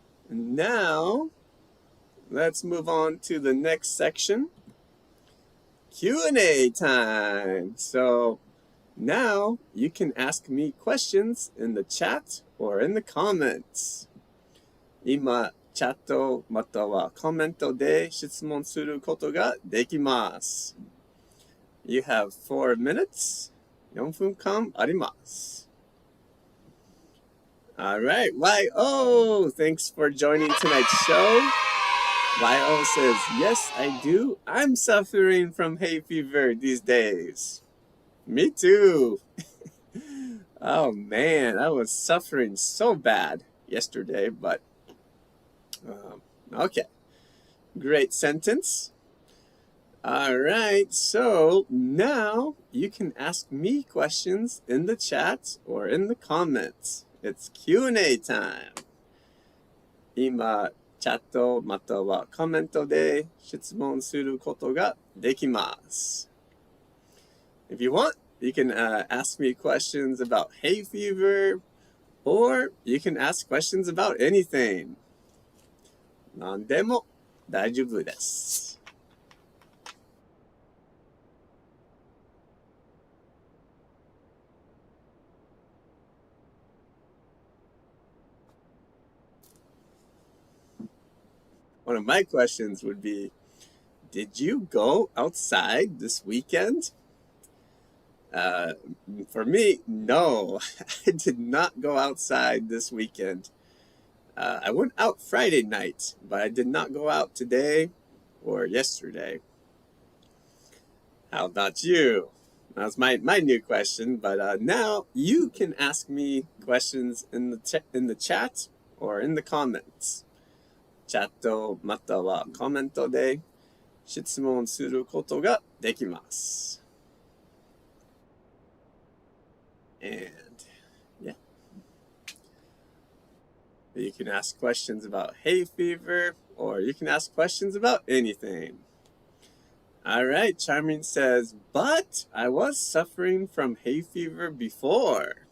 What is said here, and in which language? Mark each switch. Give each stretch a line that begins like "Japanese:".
English: Now, let's move on to the next section, Q&A time. So now you can ask me questions in the chat or in the comments.
Japanese: 今、チャットまたはコメントで質問することができます。
English: You have 4 minutes.
Japanese: 4分間あります。
English: All right, YO, thanks for joining tonight's show. YO says, yes, I do. I'm suffering from hay fever these days. Me too. Oh man, I was suffering so bad yesterday, but okay. Great sentence. All right, so now you can ask me questions in the chat or in the comments. It's Q&A time.
Japanese: 今、チャットまたはコメントで質問することができます。
English: If you want, you can ask me questions about hay fever, or you can ask questions about anything.
Japanese: 何でも大丈夫です。
English: One of my questions would be, did you go outside this weekend? For me, no, I did not go outside this weekend. I went out Friday night, but I did not go out today or yesterday. How about you? That's my new question, but now you can ask me questions in the chat or in the comments.
Japanese: チャットまたはコメントで質問することができます。
English: And yeah, you can ask questions about hay fever, or you can ask questions about anything. All right, Charming says, but I was suffering from hay fever before.